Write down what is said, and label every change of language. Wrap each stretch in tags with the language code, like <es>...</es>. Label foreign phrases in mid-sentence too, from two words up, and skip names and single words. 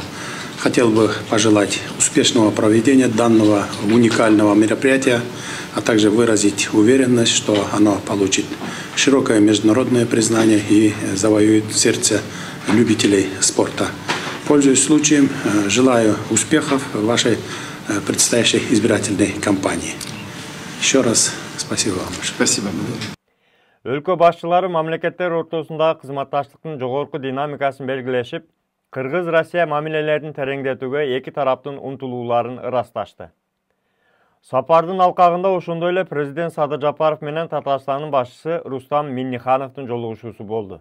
<ru>Хотел бы пожелать успешного проведения данного уникального мероприятия, а также выразить уверенность, что оно получит широкое международное признание и завоюет сердце любителей спорта. Пользуясь случаем, желаю успехов в вашей предстоящей избирательной кампании. Еще раз спасибо вам. Спасибо.</ru> <ky>Өлкө башчылары мамлекеттер ортосундагы кызматташтыктын жогорку динамикасын белгилешип, Кыргыз-Россия мамилелерин тереңдетүүгө эки тараптын умтулууларын ырасташты. Сапардын алкагында ошондой эле президент Садыр Жапаров менен Татарстандын башчысы Рустам Миннихановдун жолугушуусу болду.</ky>